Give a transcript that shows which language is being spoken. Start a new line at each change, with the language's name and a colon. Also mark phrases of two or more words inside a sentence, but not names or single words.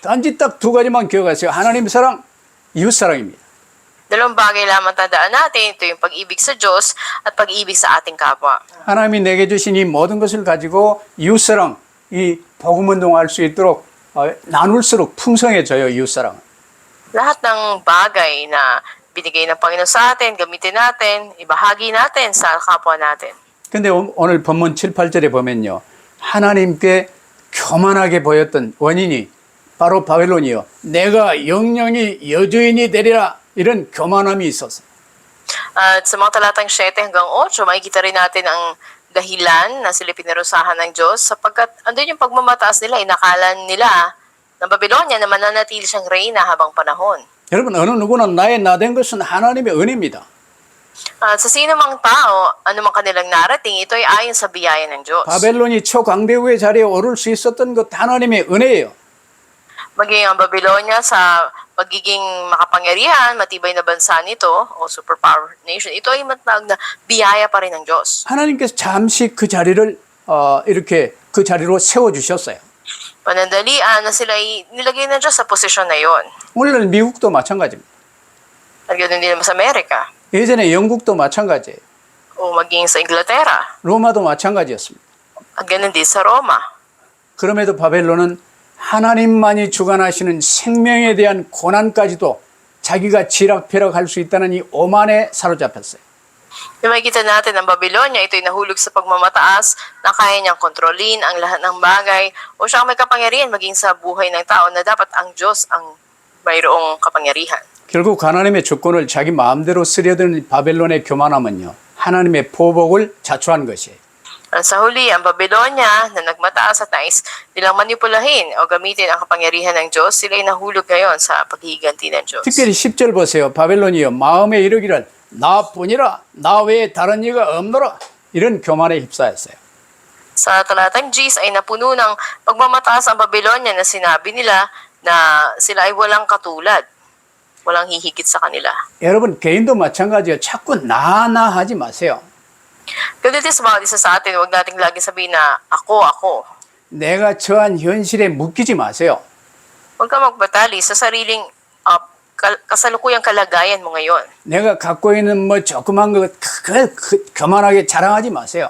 Korean: 단지 딱 두 가지만 기억하세요. 하나님 사랑, 이웃 사랑입니다.
Filipino: Dalawang bagay lamang tandaan natin, ito yung pag-ibig sa Diyos at pag-ibig sa ating kapwa.
Korean: 하나님이 내게 주신 이 모든 것을 가지고 이웃 사랑, 이 복음 운동할 수 있도록 나눌수록 풍성해져요, 이웃 사랑은.
Filipino: Lahat ng bagay na binigay ng Panginoon sa atin, gamitin natin, ibahagi natin sa kapwa natin.
Korean: 근데 오늘 본문 7, 8절에 보면요, 하나님께 교만하게 보였던 원인이 바로 바벨론이요, 내가 영영이 여주인이 되리라, 이런 교만함이 있었어요.
Filipino: At sa mga talatang 7 hanggang 8, makikita rin natin ang dahilan na sila pinarusahan ng Diyos sapagkat andun yung pagmamataas nila, inakalan nila ng Babylonia na mananatili siyang reyna habang panahon.
Korean: 여러분, 어느 누구나 나의 나된 것은 하나님의 은혜입니다.
Filipino: At sa sino mang tao, anumang kanilang narating, ito ay ayon sa biyaya ng Diyos.
Korean: 바벨론이 초강대국의 자리에 오를 수 있었던 것 하나님의 은혜예요.
Filipino: Maging ang Babylonia sa pagiging makapangyarihan, matibay na bansa nito, o
English: superpower nation,
Filipino: ito ay matag na biyaya pa rin ng Diyos.
Korean: 하나님께서 잠시 그 자리를 이렇게 그 자리로 세워주셨어요.
Filipino: Panandalian na sila ay nilagay ng Diyos sa posisyon na yon.
Korean: 오늘날 미국도 마찬가지입니다.
Filipino: At ganoon din sa Amerika,
Korean: 예전에 영국도 마찬가지예요.
Filipino: o maging sa Inglaterra,
Korean: 로마도 마찬가지였습니다.
Filipino: at ganoon din sa Roma.
Korean: 그럼에도 바벨론은 하나님만이 주관하시는 생명에 대한 고난까지도 자기가 지락펴락할 수 있다는 이 오만에 사로잡혔어요.
Filipino: Yung makikita natin ang Babylonia, ito'y nahulog sa pagmamataas na kaya niyang kontrolin ang lahat ng bagay o siya ang may kapangyarihan maging sa buhay ng tao na dapat ang Diyos ang mayroong kapangyarihan.
Korean: 결국 하나님의 주권을 자기 마음대로 쓰려드는 바벨론의 교만함은요, 하나님의 보복을 자초한 것이에요.
Filipino: At sa huli, ang Babylonia na nagmataas at nais nilang manipulahin o gamitin ang kapangyarihan ng Diyos, sila'y nahulog ngayon sa paghihiganti ng Diyos.
Korean: 특별히 10절 보세요. 바벨론이여 마음에 이르기를 나뿐이라 나 외에 다른 이가 없노라. 이런 교만에 휩싸였어요.
Filipino: Sa talatang Gs ay napuno ng pagmamataas ang Babylonia na sinabi nila na sila ay walang katulad, walang hihigit sa kanila.
Korean: 여러분 개인도 마찬가지예요. 자꾸 나 하지 마세요.
Filipino: Ganito sa bawat isa sa atin, huwag nating lagi sabihin na ako.
Korean: 내가 처한 현실에 묶이지 마세요.
Filipino: Huwag ka magbatali sa sariling kasalukuyang kalagayan mo ngayon.
Korean: 내가 갖고 있는 뭐 조그만 것 교만하게 자랑하지 마세요.